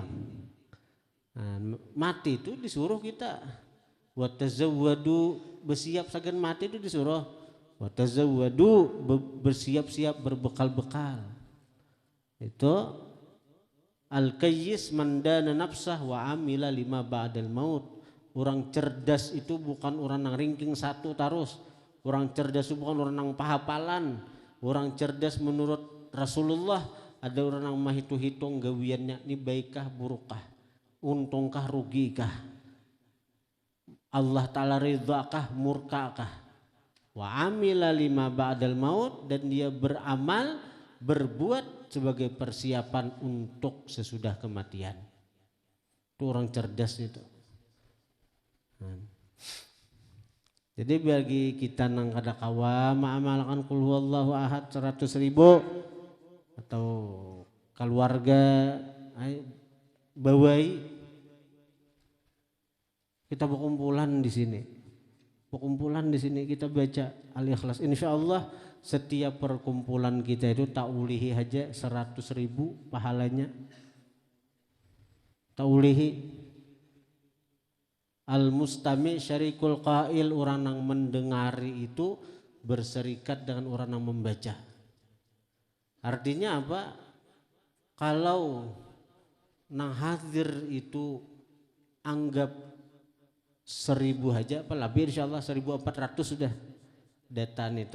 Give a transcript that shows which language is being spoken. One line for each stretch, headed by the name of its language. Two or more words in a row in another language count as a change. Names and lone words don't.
Banjar: Nah, mati itu disuruh kita watazawwadu bersiap sagan mati itu disuruh watazawwadu bersiap-siap berbekal-bekal itu
Arabic: الكيس من دان نفسه وعمل لما بعد الموت.
Indonesian: Orang cerdas itu bukan orang yang ringking satu terus. Orang cerdas itu bukan orang yang pahapalan.
Banjar: Orang cerdas menurut Rasulullah ada orang yang mah hitung gawiannya ini baikkah burukkah, untungkah rugikah, Allah Ta'ala ridhakah murkakah.
Arabic: وعمل لما بعد الموت,
Indonesian: dan dia beramal berbuat sebagai persiapan untuk sesudah kematian. Itu orang cerdas itu.
Banjar: Jadi bagi kita nang kada kawa ma'amalkan
Arabic: قل هو الله أحد
Banjar: 100.000 atau keluarga bawai kita berkumpulan di sini.
Indonesian: Berkumpulan di sini kita baca Al-Ikhlas.
Banjar: Insyaallah setiap perkumpulan kita itu tak ulihi aja 100.000 pahalanya. Tak ulihi.
Arabic: المستمع شريك القائل,
Indonesian: orang yang mendengari itu berserikat dengan orang yang membaca. Artinya apa?
Banjar: Kalau nang hadir itu anggap 1.000 aja, apa lebih insyaallah 1.400 sudah dataan itu.